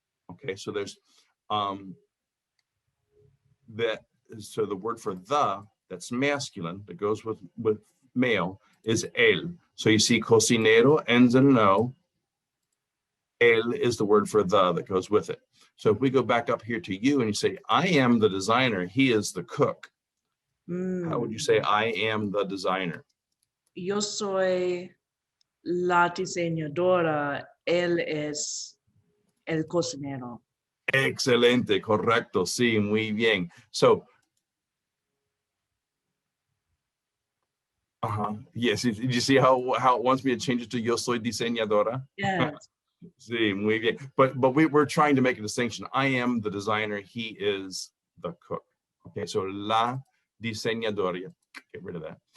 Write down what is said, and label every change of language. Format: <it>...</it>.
<en>Okay, so there's so the word for the, that's masculine, that goes with male, is el. So you see cocinero ends in an O. El is the word for the that goes with it. So if we go back up here to you and you say, I am the designer, he is the cook. How would you say I am the designer?</en> <es>Yo soy la diseñadora, él es el cocinero. Excelente, correcto, sí, muy bien.</es> <en>So, yes, did you see how it wants me to change it to</en> <es>yo soy diseñadora?</es> <en>Yes.</en> <es>Sí, muy bien.</es> <en>But we're trying to make a distinction. I am the designer, he is the cook. Okay, so</en> <es>la diseñadora</es> <en>Get rid of that.</en>